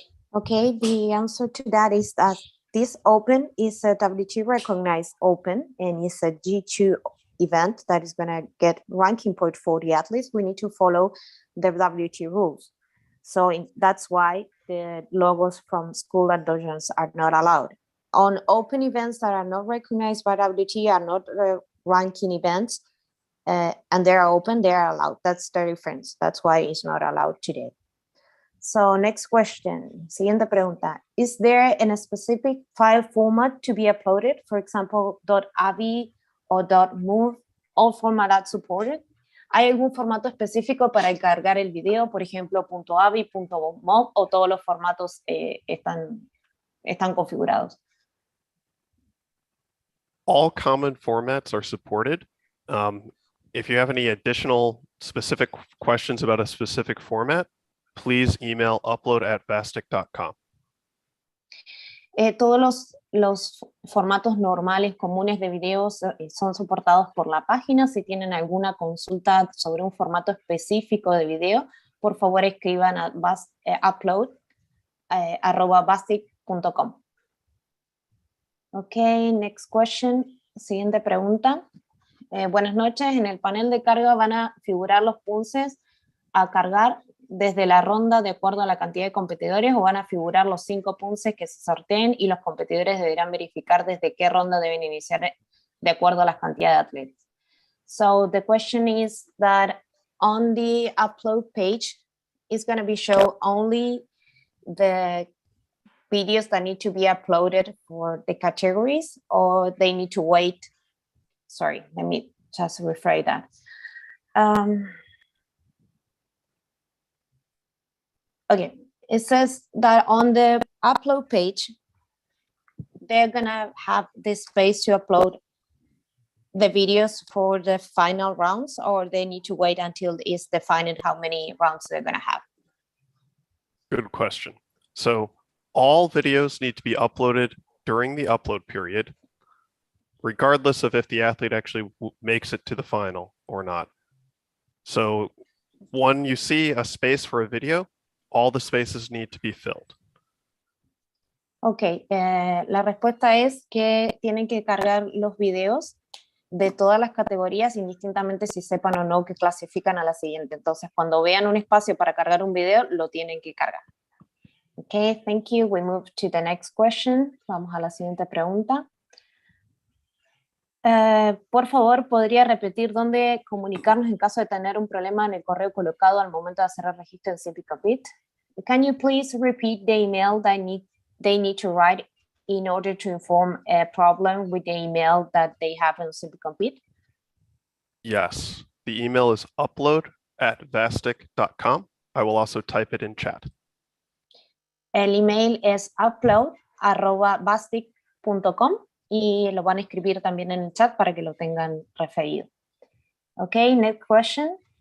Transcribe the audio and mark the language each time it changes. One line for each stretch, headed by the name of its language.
English: Okay, the answer to that is that this open is a WT recognized open and it's a G2 event that is going to get ranking point for the athletes. We need to follow the WT rules. So that's why the logos from school adoptions are not allowed. On open events that are not recognized by WT are not ranking events, and they are open, they are allowed. That's the difference. That's why it's not allowed today. So next question,
Spanish: siguiente pregunta.
English: Is there a specific file format to be uploaded? For example, .avi or .mov, all format supported?
Spanish: ¿Hay algún formato específico para cargar el video? Por ejemplo, .avi, .mov, o todos los formatos están configurados?
English: All common formats are supported. If you have any additional specific questions about a specific format, please email upload@vastic.com.
Spanish: Todos los formatos normales, comunes de videos son soportados por la página. Si tienen alguna consulta sobre un formato específico de video, por favor escriban a upload@vastic.com.
English: Ok, next question.
Spanish: Siguiente pregunta. Buenas noches. En el panel de carga van a figurar los Poomsaes a cargar desde la ronda de acuerdo a la cantidad de competidores, o van a figurar los 5 Poomsaes que se sorteen y los competidores deberán verificar desde qué ronda deben iniciar de acuerdo a las cantidades de atletas.
English: So the question is that on the upload page is going to be show only the videos that need to be uploaded for the categories, or they need to wait. Sorry, let me just rephrase that. Okay, it says that on the upload page, they're gonna have this space to upload the videos for the final rounds, or they need to wait until it's defined how many rounds they're gonna have? Good question. So all videos need to be uploaded during the upload period, regardless of if the athlete actually makes it to the final or not. So when you see a space for a video, all the spaces need to be filled.
Spanish: Ok, la respuesta es que tienen que cargar los videos de todas las categorías, indistintamente si sepan o no que clasifican a la siguiente. Entonces, cuando vean un espacio para cargar un video, lo tienen que cargar.
English: Ok, thank you. We move to the next question.
Spanish: Vamos a la siguiente pregunta. Por favor, ¿podría repetir dónde comunicarnos en caso de tener un problema en el correo colocado al momento de hacer el registro en CiviCompete?
English: Can you please repeat the email that they need to write in order to inform a problem with the email that they have in CiviCompete? Yes, the email is upload@vastic.com. I will also type it in chat.
Spanish: El email es upload@vastic.com y lo van a escribir también en el chat para que lo tengan referido.
English: Okay, next question.